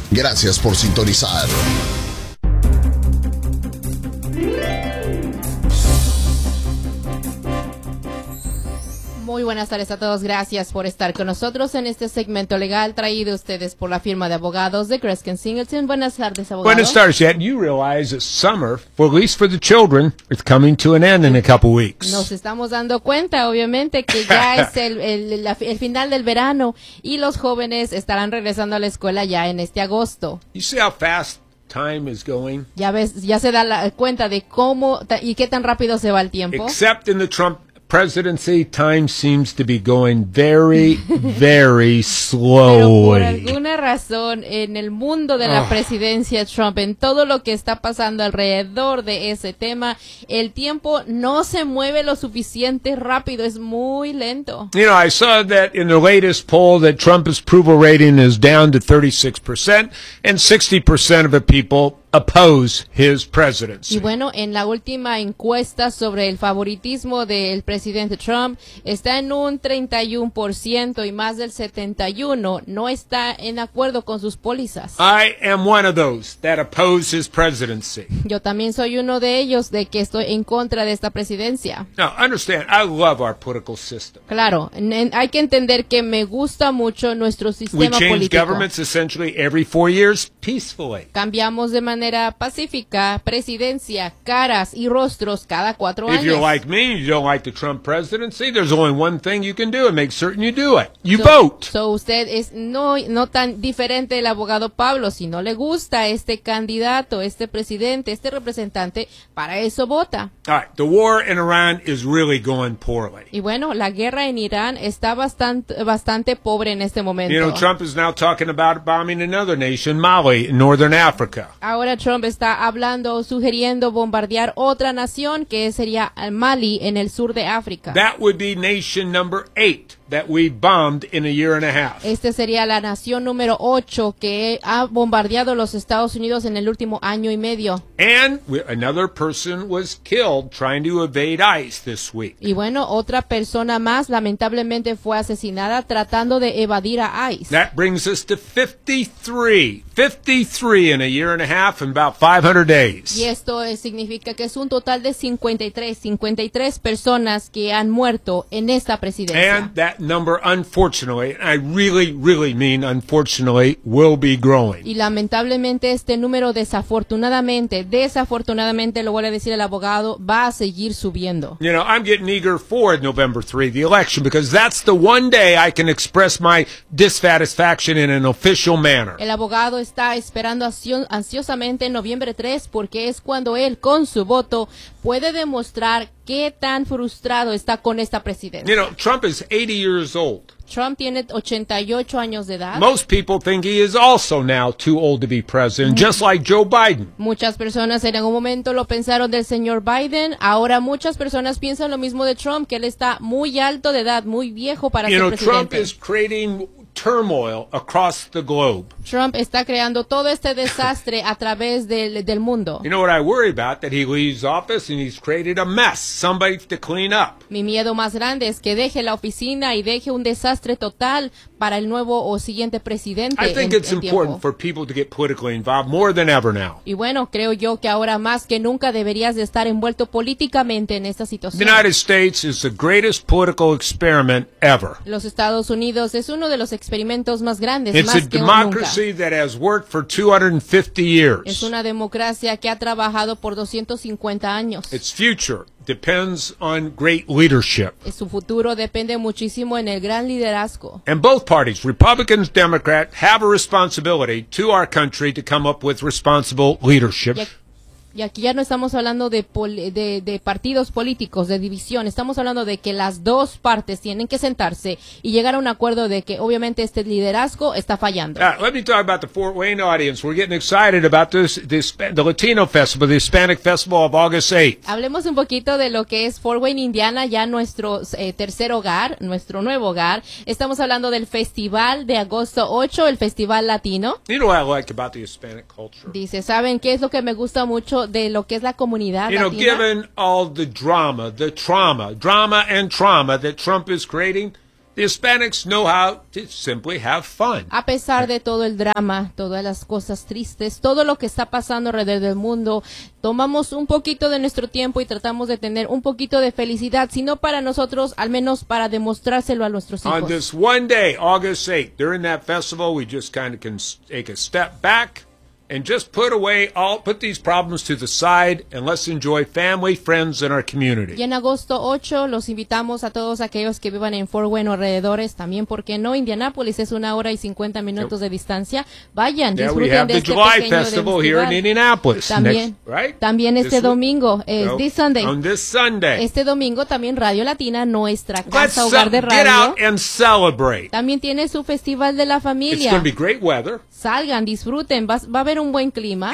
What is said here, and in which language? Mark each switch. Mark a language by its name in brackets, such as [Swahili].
[Spanish] Gracias por sintonizar. Muy buenas tardes a todos, gracias por estar con nosotros en este segmento legal traído a ustedes por la firma de abogados de Kreskin Singleton. Buenas tardes, abogado. Buenas tardes, Jet. [English] You realize that summer, for at least for the children, is coming to an end in a couple weeks. [Spanish] Nos estamos dando cuenta, obviamente, que ya es el final del verano y los jóvenes estarán regresando a la escuela ya en este agosto. [English] You see how fast time is going. [Spanish] Ya ves, ya se da la cuenta de cómo y qué tan rápido se va el tiempo. [English] Except in the Trump presidency, time seems to be going very, very slowly. [Spanish] Pero por alguna razón, en el mundo de la presidencia Trump, en todo lo que está pasando alrededor de ese tema, el tiempo no se mueve lo suficiente rápido, es muy lento. [English] You know, I saw that in the latest poll that Trump's approval rating is down to 36%, and 60% of the people oppose his presidency. [Spanish] Y bueno, en la última encuesta sobre el favoritismo del presidente Trump, está en un 31% y más del 71% no está en acuerdo con sus pólizas. [English] I am one of those that oppose his presidency. [Spanish] Yo también soy uno de ellos de que estoy en contra de esta presidencia. [English] Now, understand, I love our political system. [Spanish] Claro, hay que entender que me gusta mucho nuestro sistema político. [English] We change governments essentially every 4 years peacefully. [Spanish] Cambiamos de manera pacífica, presidencia, caras y rostros cada 4 años. [English] If you're like me, you don't like the Trump presidency, there's only one thing you can do and make certain you do it. You vote. [Spanish] So usted es no tan diferente del abogado Pablo. Si no le gusta este candidato, este presidente, este representante, para eso vota. [English] All right, the war in Iran is really going poorly. [Spanish] Y bueno, la guerra en Irán está bastante pobre en este momento. [English] You know, Trump is now talking about bombing another nation, Mali, in northern Africa. [Spanish] Ahora Trump está hablando, sugiriendo bombardear otra nación que sería Mali en el sur de África. [English] That would be nation number 8 that we bombed in a year and a half. [Spanish] Este sería la nación número 8 que ha bombardeado los Estados Unidos en el último año y medio. [English] And another person was killed trying to evade ICE this week. [Spanish] Y bueno, otra persona más lamentablemente fue asesinada tratando de evadir a ICE. [English] That brings us to 53 in a year and a half and about 500 days. [Spanish] Y esto significa que es un total de 53 personas que han muerto en esta presidencia. [English] And that number, unfortunately, I really, really mean unfortunately, will be growing. [Spanish] Y lamentablemente este número desafortunadamente, lo voy a decir al abogado, va a seguir subiendo. [English] You know, I'm getting eager for November 3, the election, because that's the one day I can express my dissatisfaction in an official manner. [Spanish] El abogado está esperando ansiosamente en noviembre 3 porque es cuando él con su voto puede demostrar qué tan frustrado está con esta presidencia. [English] You know, Trump is 80 years old. [Spanish] Trump tiene 88 años de edad. [English] Most people think he is also now too old to be president, just like Joe Biden. [Spanish] Muchas personas en algún momento lo pensaron del señor Biden. Ahora muchas personas piensan lo mismo de Trump, que él está muy alto de edad, muy viejo para ser presidente. [English] Trump is creating turmoil across the globe. [Spanish] Trump está creando todo este desastre a través del mundo. [English] You know what I worry about? That he leaves office and he's created a mess, somebody to clean up. [Spanish] Mi miedo más grande es que deje la oficina y deje un desastre total para el nuevo o siguiente presidente. [English] I think it's important for people to get politically involved more than ever now. [Spanish] Y bueno, creo yo que ahora más que nunca deberías de estar envuelto políticamente en esta situación. [English] The United States is the greatest political experiment ever. [Spanish] Los Estados Unidos es uno de los experimentos más grandes, [English] it's [Spanish] más [English] a democracy That has worked for 250 years. [Spanish] Es una democracia que ha trabajado por 250 años. [English] Its future depends on great leadership. [Spanish] Su futuro depende muchísimo en el gran liderazgo. [English] And both parties, Republicans, Democrats, have a responsibility to our country to come up with responsible leadership. [Spanish] Y aquí ya no estamos hablando de partidos políticos, de división. Estamos hablando de que las dos partes tienen que sentarse y llegar a un acuerdo de que obviamente este liderazgo está fallando. [English] All right, let me talk about the Fort Wayne audience. We're getting excited about the Latino Festival, the Hispanic Festival of August 8th. [Spanish] Hablemos un poquito de lo que es Fort Wayne, Indiana, ya nuestro tercer hogar, nuestro nuevo hogar. Estamos hablando del festival de agosto 8, el festival latino. [English] You know what I like about the Hispanic culture. [Spanish] Dice, ¿saben qué es lo que me gusta mucho de lo que es la comunidad latina? [English] Given all the drama and trauma that Trump is creating, the Hispanics know how to simply have fun. [Spanish] A pesar de todo el drama, todas las cosas tristes, todo lo que está pasando alrededor del mundo, tomamos un poquito de nuestro tiempo y tratamos de tener un poquito de felicidad, sino para nosotros, al menos para demostrárselo a nuestros hijos. [English] On this one day, August 8th, during that festival, we just kind of can take a step back and just put these problems to the side and let's enjoy family, friends, and our community. [Spanish] Y en agosto 8 los invitamos a todos aquellos que vivan en Fort Wayne o alrededores, también porque no Indianapolis es una hora y 50 minutos de distancia. Vayan, disfruten de este pequeño festival. [English] Yeah, we have the July festival here in Indianapolis. [Spanish] También, [English] right? [Spanish] También este domingo, [English] this Sunday. On this Sunday. [Spanish] Este domingo también Radio Latina, nuestra casa, [English] let's [Spanish] hogar de radio. [English] Get out and celebrate. [Spanish] También tiene su festival de la familia. [English] It's going to be great weather. [Spanish] Salgan, disfruten, va a haber un buen clima.